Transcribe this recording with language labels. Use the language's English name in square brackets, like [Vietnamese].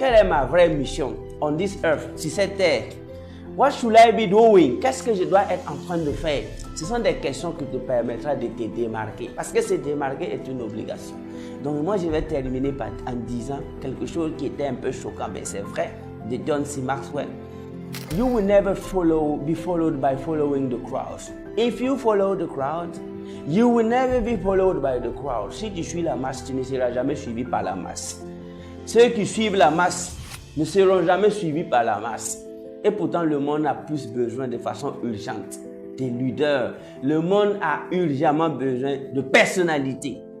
[French] Quelle est ma vraie mission [English] on this earth, [French] sur cette terre? [English] What should I be doing? [French] Qu'est-ce que je dois être en train de faire? Ce sont des questions qui te permettront de te démarquer. Parce que se démarquer est une obligation. Donc moi je vais terminer en disant quelque chose qui était un peu choquant, mais c'est vrai, de John C. Maxwell. [English] You will never be followed by following the crowd. If you follow the crowd, you will never be followed by the crowd. [French] Si tu suis la masse, tu ne seras jamais suivi par la masse. Ceux qui suivent la masse ne seront jamais suivis par la masse. Et pourtant, le monde a plus besoin de façon urgente des leaders. Le monde a urgemment besoin de personnalité.